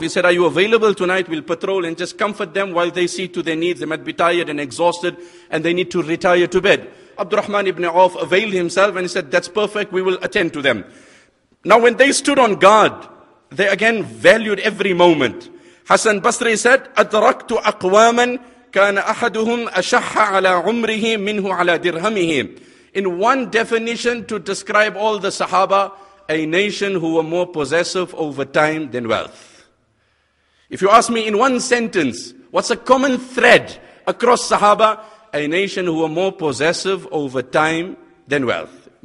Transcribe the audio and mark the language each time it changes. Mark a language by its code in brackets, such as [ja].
[en] He said, are you available tonight? We'll patrol and just comfort them while they see to their needs. They might be tired and exhausted and they need to retire to bed. Abdurrahman ibn Auf availed himself and he said, that's perfect, we will attend to them. Now when they stood on guard, they again valued every moment. Hassan Basri said, [ar] أَدْرَكْتُ أَقْوَامًا كَانَ أَحَدُهُمْ أَشَحَّ عَلَى عُمْرِهِ مِنْهُ عَلَى دِرْهَمِهِ. [en] In one definition to describe all the Sahaba, a nation who were more possessive over time than wealth. If you ask me in one sentence, what's a common thread across Sahaba? A nation who were more possessive over time than wealth.